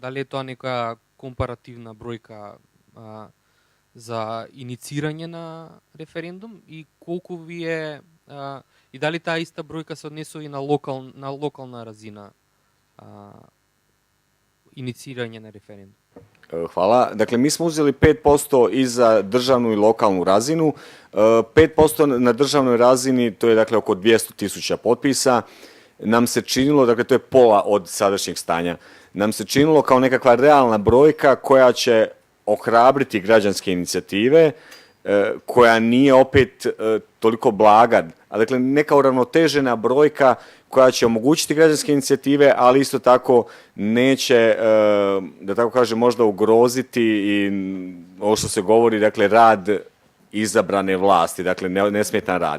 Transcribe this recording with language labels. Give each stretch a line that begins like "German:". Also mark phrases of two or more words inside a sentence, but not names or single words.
Macedonian: Дали е тоа некоја компаративна бројка за иницирање на референдум и колку ви е и дали таа иста бројка се однесува и на локална разина иницирање на референдум?
Croatian: Hvala. Dakle, mi smo uzeli 5% i za državnu i lokalnu razinu. 5% na državnoj razini, to je dakle oko 200.000 potpisa, nam se činilo, dakle to je pola od sadašnjeg stanja, nam se činilo kao nekakva realna brojka koja će ohrabriti građanske inicijative, koja nije opet toliko blaga, a dakle neka uravnotežena brojka koja će omogućiti građanske inicijative, ali isto tako neće, da tako kažem, možda ugroziti i ovo što se govori, dakle rad izabrane vlasti, dakle nesmetan rad.